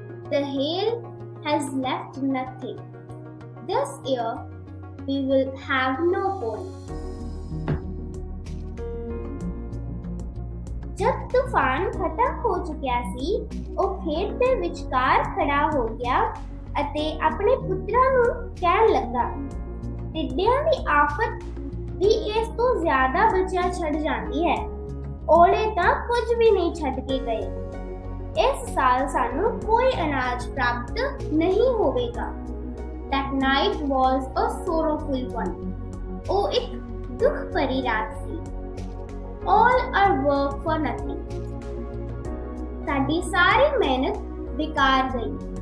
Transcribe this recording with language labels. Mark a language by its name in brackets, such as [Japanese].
[English] The hail has left nothing. This year we will have no corn." [Punjabi] जब तूफान खत्म हो चुकिया सी, ਉਹ ਖੇਤ ਦੇ ਵਿਚਕਾਰ ਖੜਾ ਹੋ ਗਿਆ ਅਤੇ ਆਪਣੇ ਪੁੱਤਰਾਂ ਨੂੰ ਕਹਿਣ ਲੱਗਾ, ਟਿੱਡਿਆਂ ਦੀ ਆਫਤ ਵੀ ਇਸ ਤੋਂ ਜ਼ਿਆਦਾ ਬਚਿਆ ਛੱਡ ਜਾਂਦੀ ਹੈ। ਓਲੇ ਤਾਂ ਕੁਝ ਵੀ ਨਹੀਂ ਛੱਡ ਕੇ ਗਏ। ਇਸ ਸਾਲ ਸਾਨੂੰ ਕੋਈ ਅਨਾਜ ਪ੍ਰਾਪਤ ਨਹੀਂ ਹੋਵੇਗਾ। [English] That night was a sorrowful one. [Punjabi] ਉਹ ਇੱਕ ਦੁੱਖ ਭਰੀ ਰਾਤ ਸੀ। [English] All our work for nothing. [Punjabi] ਸਾਡੀ ਸਾਰੀ ਮਿਹਨਤ ਬੇਕਾਰ ਗਈ।